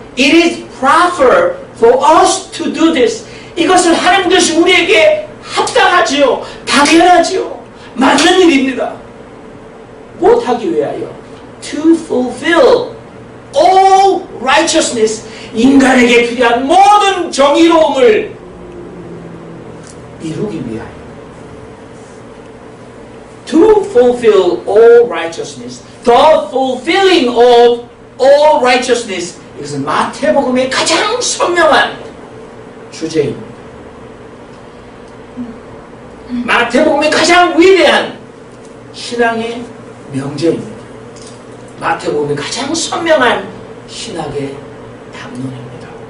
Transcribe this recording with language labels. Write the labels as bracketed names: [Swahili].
[English] It is proper for us to do this. [Korean] 이것을 하는 것이 우리에게 합당하지요. 당연하지요. 맞는 일입니다. 못하기 위하여 [English] to fulfill all righteousness, [Korean] 인간에게 필요한 모든 정의로움을 이루기 위하여 [English] to fulfill all righteousness, the fulfilling of all righteousness. [Korean] 이것은 마태복음의 가장 선명한 주제입니다. 마태복음의 가장 위대한 신앙의 명제입니다. 마태복음의 가장 선명한 신학의 담론입니다.